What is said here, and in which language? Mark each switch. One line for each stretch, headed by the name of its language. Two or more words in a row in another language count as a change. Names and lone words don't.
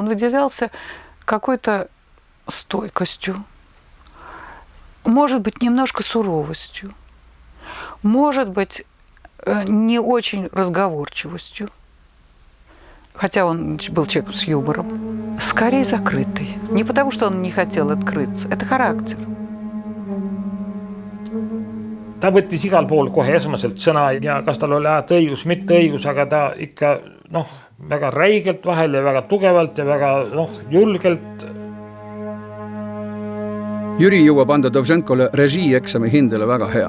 Russian: Он выделялся какой-то стойкостью, может быть, немножко суровостью, может быть, не очень разговорчивостью. Хотя он был человеком с юмором, скорее закрытый. Не потому, что он не хотел открыться, это характер.
Estonian: Ta võttis igal pool kohe esmaselt sõna ja kas tal oli õigus, mitte õigus, aga ta ikka väga räigelt vahel ja väga tugevalt ja väga julgelt. Jüri jõuab anda Dovženkole režiieksami hindele väga hea.